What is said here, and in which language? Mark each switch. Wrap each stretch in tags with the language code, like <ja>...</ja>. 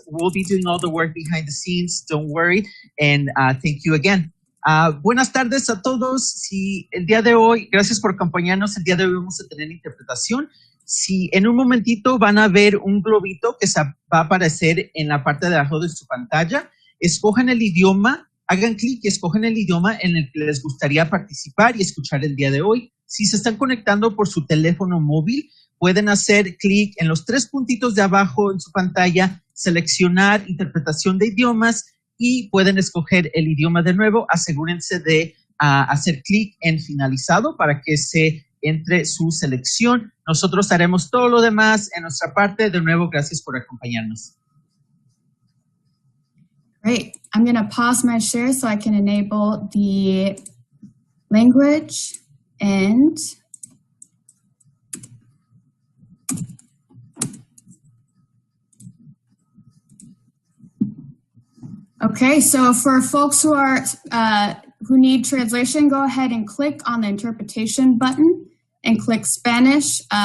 <en>We'll be doing all the work behind the scenes. Don't worry. And thank you again.</en> <es>Buenas tardes a todos. Si el día de hoy, gracias por acompañarnos. El día de hoy vamos a tener interpretación. Si en un momentito van a ver un globito que va a aparecer en la parte de abajo de su pantalla, escojan el idioma, hagan clic y escojan el idioma en el que les gustaría participar y escuchar el día de hoy. Si se están conectando por su teléfono móvil, pueden hacer clic en los tres puntitos de abajo en su pantalla, seleccionar interpretación de idiomas y pueden escoger el idioma de nuevo. Asegúrense de hacer clic en finalizado para que se entre su selección. Nosotros haremos todo lo demás en nuestra parte. De nuevo, gracias por acompañarnos.</es> <en>Great. I'm going to pause my share so I can enable the language and okay, so for folks who need translation, go ahead and click on the interpretation button and click Spanish.</en>